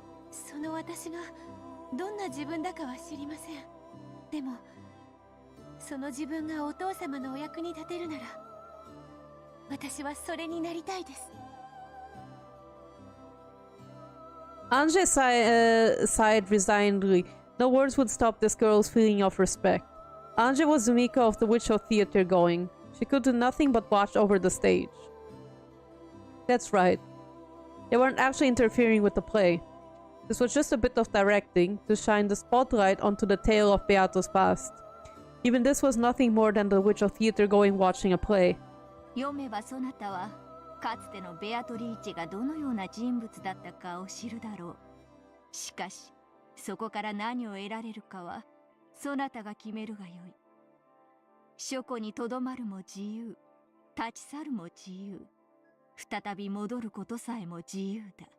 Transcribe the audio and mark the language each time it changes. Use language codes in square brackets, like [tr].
[ja] その私がどんな自分だかは知りません。でもその自分がお父様のお役に立てるなら私はそれになりたいです。 [en] Anje sighed resignedly. No words would stop this girl's feeling of respect. Anje was Umineko of the Witch of Theater going. She could do nothing but watch over the stage. That's right. They weren't actually interfering with the play. This was just a bit of directing to shine the spotlight onto the tale of Beato's past. Even this was nothing more than the Witch of Theater going watching a play. [ja] 読めばそなたはかつてのベアトリーチェがどのような人物だったかを知るだろう。しかしそこから何を得られるかはそなたが決めるがよい。書庫にとどまるも自由、立ち去るも自由、再び戻ることさえも自由だ。